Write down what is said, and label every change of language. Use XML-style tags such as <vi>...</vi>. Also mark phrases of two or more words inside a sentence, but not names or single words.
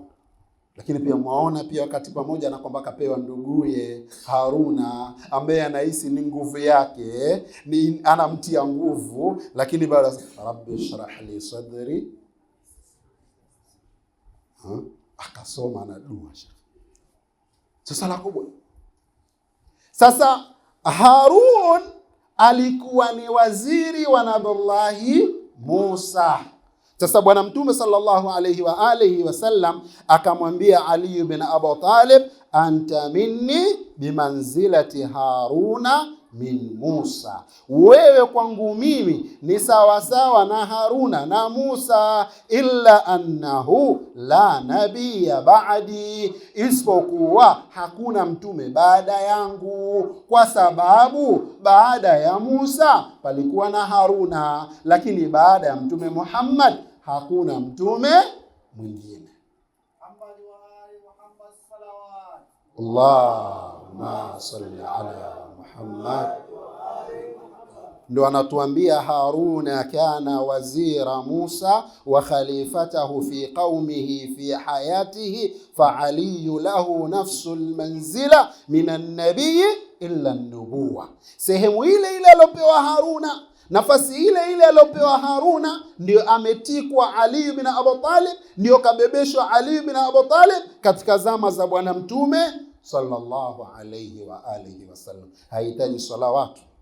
<sw>Lakini pia mwaona pia wakati pamoja na kwamba kapewa nduguye Haruna ambaye anahisi ni nguvu yake, ni anamtia nguvu, lakini bado</sw> <ar>رب اشرح لي صدري,</ar> <sw>akasoma na dua. Sasa la kubwa. Sasa Harun alikuwa ni waziri wa Nabii Musa. Sasa Bwana Mtume</sw> <ar>صلى الله عليه وآله وسلم</ar> <sw>akamwambia Ali ibn Abi Talib,</sw> <ar>أنت مني بمنزلة هارون من موسى,</ar> <sw>wewe kwangu mimi ni sawa sawa na Haruna na Musa,</sw> <ar>إلا أنه لا نبي بعدي,</ar> <sw>isipokuwa hakuna mtume baada yangu, kwa sababu baada ya Musa palikuwa na Haruna, lakini baada ya Mtume Muhammad hakuna mtume mwingine.</sw> <ar>اللهم صل على محمد.</ar> <sw>Ndio anatuambia</sw> <ar>هارون كان وزير موسى وخليفته في قومه في حياته فعلي له نفس المنزلة من النبي إلا النبوة.</ar> <sw>Sehemu ile aliyopewa Haruna, nafasi ile aliyopewa Haruna, ndio ametikwa Ali ibn Abi Talib, ndio kabebeshwa Ali ibn Abi Talib katika zama za Bwana Mtume</sw> <ar>صلى الله عليه وآله وسلم.</ar> <sw>Haitaji salawatu.</sw>